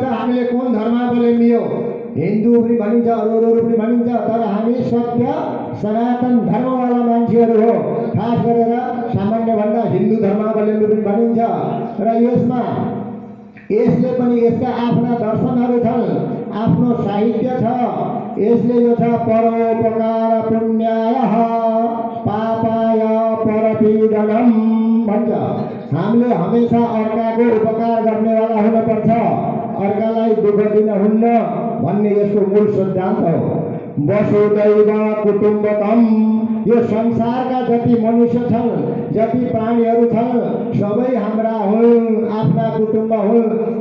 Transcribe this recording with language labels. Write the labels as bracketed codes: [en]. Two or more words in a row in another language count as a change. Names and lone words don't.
[ne] हामीले कुन धर्मावलम्बी हो, हिन्दू पनि भनिन्छ, अरू पनि भनिन्छ, तर हामी सत्य सनातन धर्मवाला मान्छेहरू हो। खास गरेर सामान्यभन्दा हिन्दू धर्मावलम्बी पनि भनिन्छ। र यसले पनि यसका आफ्ना दर्शनहरू छन्, आफ्नो साहित्य छ। यसले यो छ [sa] परोपकार पुण्याय पापाय परपीडनम [ne] भन्छ। हामीले हमेसा अर्काको उपकार गर्नेवाला हुनुपर्छ, अर्कालाई दुःख दिन हुन्न भन्ने यसको मूल सिद्धान्त हो। [sa] वसुदैव कुटुम्बकम, [ne] यो संसारका जति मनुष्य छन्, जति प्राणीहरू छन्, सबै हाम्रा हुन्, आफ्ना कुटुम्ब हुन्।